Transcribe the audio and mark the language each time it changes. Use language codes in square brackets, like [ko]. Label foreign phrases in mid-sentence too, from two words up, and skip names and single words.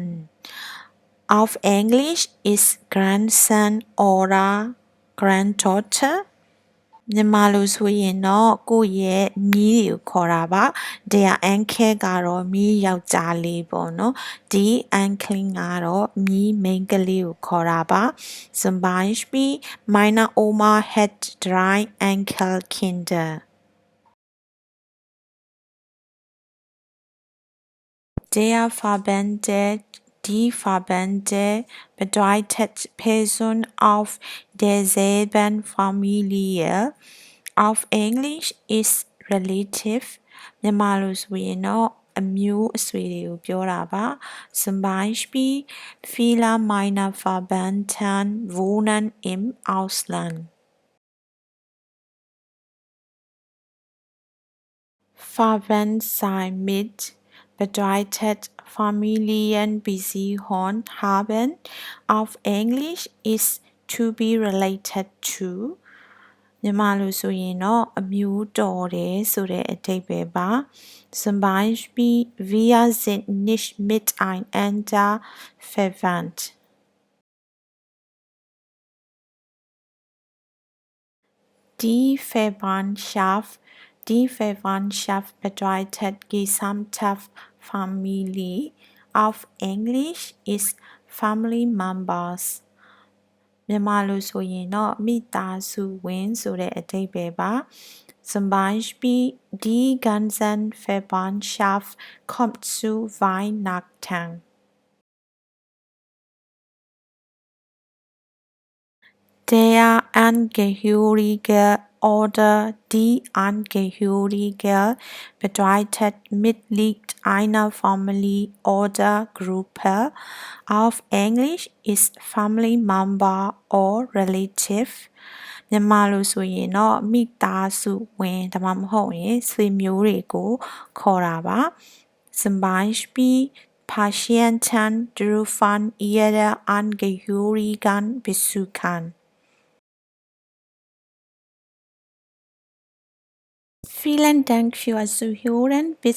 [de] Auf Englisch ist Grandson oder Granddaughter. [my] မြန်မာလိုဆိုရင်တော့ကိုယ့်ရဲ့မြေးတွေကိုခေါ်တာပါ။ [de] Der Enkel [my] ကတော့မြေးယောက်ျားလေးပေါ့နော်။ [de] Die Enkelin [my] ကတော့မြေးမိန်းကလေးကိုခေါ်တာပါ။ [de] Zum Beispiel meine Oma hat 3 Enkelkinder. Die Verbände bedeutet Person auf derselben Familie. [en] Auf English is relative. [my] မြန်မာလိုဆိုရင်တော့အမျိုးအဆွေတွေကိုပြောတာပါ။ [de] Zum Beispiel viele meiner Verwandten wohnen im Ausland. Verwandt sein mit bedeutet Familienbeziehung haben. Auf Englisch ist [en] to be related to. [my] မြန်မာလိုဆိုရင်တော့အမျိုးတော်တယ်ဆိုတဲ့အဓိပ္ပာယ်ပါ။ [de] Zum Beispiel wir sind nicht miteinander verwandt. Die Verwandtschaft bedeutet gesamte Familie. Auf Englisch ist [en] family members. [my] မြန်မာလိုဆိုရင်တော့မိသားစုဝင်ဆိုတဲ့အဓိပ္ပာယ်ပါ။ [de] Zum Beispiel die ganze Verwandtschaft kommt zu Weihnachten. Der Angehörige oder die Angehörige bedeutet Mitglied einer Familie oder Gruppe. Auf Englisch ist [en] family member or relative. [my] မြန်မာလိုဆိုရင်တော့မိသားစုဝင်ဒါမှမဟုတ်ရင်ဆွေမျိုးတွေကိုခေါ်တာပါ။ [de] Zum Beispiel Patienten dürfen ihre Angehörigen besuchen. Vielen Dank fürs Zuhören.